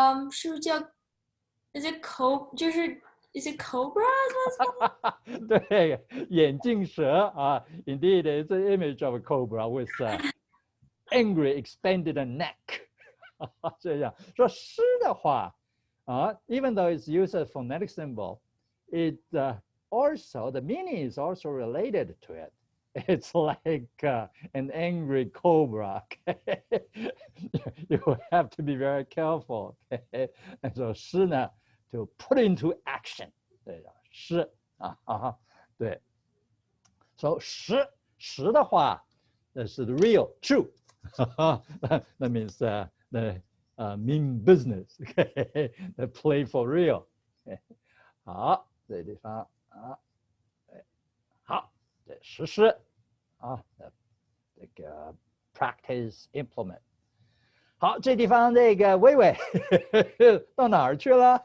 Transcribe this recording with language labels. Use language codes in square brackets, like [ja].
[zh] 是不是叫那些就是一些 cobra？对，眼镜蛇啊。 [en] Indeed, it's an image of a cobra with angry, expanded neck. [zh] 这样说诗的话 [en] even though it's used as a phonetic symbol, it also, the meaning is also related to it. It's like an angry cobra. Okay? You have to be very careful. Okay? And so 诗呢 to put into action. [zh] 对，诗对。 [en] So 实的话 that's the real, true. That means the mean business. Okay? The play for real. Okay? [zh] 好，这地方好，这实施这个 [en] practice implement。 [zh] 好，这地方这个薇薇到哪儿去了？